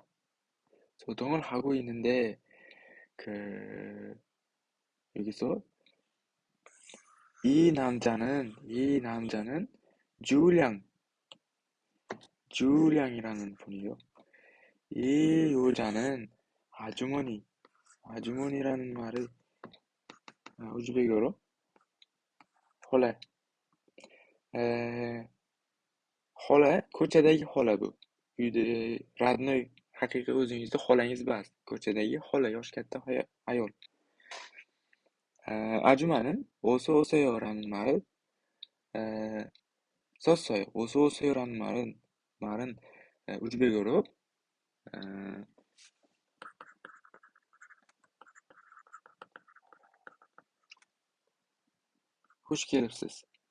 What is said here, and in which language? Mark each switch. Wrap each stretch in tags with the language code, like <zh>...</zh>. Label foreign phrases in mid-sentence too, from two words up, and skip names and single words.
<ko>소통을 하고 있는데, 여기서 이 남자는 주량이라는 분이요. 이 여자는 아주머니라는 말을 우즈베크어로 홀레,</ko> <uz>xola, ko'chadagi xola bu. Uyda родной haqiqiy o'zingizda xolangiz bor. Ko'chadagi xola, yoshi katta ayol.</uz> <ko>아줌마는 어서 오세요라는 말을 썼어요. 어서 오세요라는 말은 우즈베크어로 호시케르스스.</ko>